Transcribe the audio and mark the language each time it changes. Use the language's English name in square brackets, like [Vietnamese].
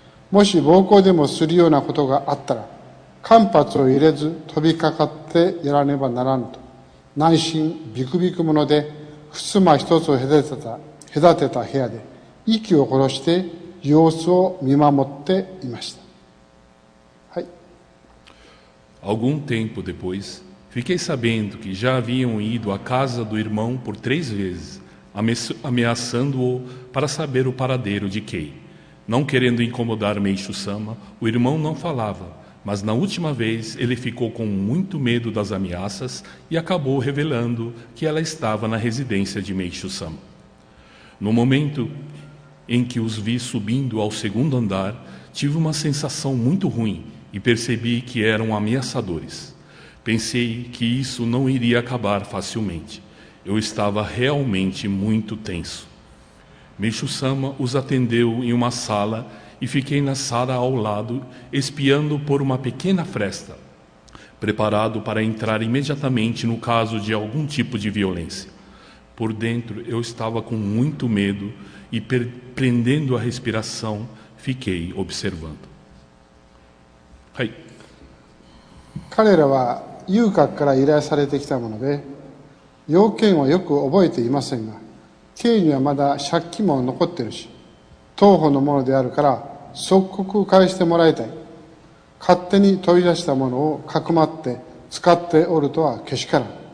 [Japanese] もし暴行でもするようなことがあったら、間髪を入れず飛びかかってやらねばならぬと、内心ビクビク者で、襖一つを隔てた部屋で息を殺して様子を見守っていました。はい。 [Portuguese] Algum tempo depois, fiquei sabendo que já haviam ido à casa do irmão por 3 vezes, ameaçando-o para saber o paradeiro de Kei. Não querendo incomodar Meishu-sama, o irmão não falava, mas na última vez ele ficou com muito medo das ameaças e acabou revelando que ela estava na residência de Meishu-sama. No momento em que os vi subindo ao 2º andar, tive uma sensação muito ruim e percebi que eram ameaçadores. Pensei que isso não iria acabar facilmente. Eu estava realmente muito tenso. Meishu-sama os atendeu em uma sala e fiquei na sala ao lado, espiando por uma pequena fresta, preparado para entrar imediatamente no caso de algum tipo de violência. Por dentro eu estava com muito medo e, prendendo a respiração, fiquei observando. [Japanese] Hai. 彼らは遊郭から依頼されてきたもので、要件はよく覚えていませんが、Kにはまだ借金も残ってるし、当方のものであるから即刻返してもらいたい。勝手に取り出したものをかくまって使っておるとはけしからん。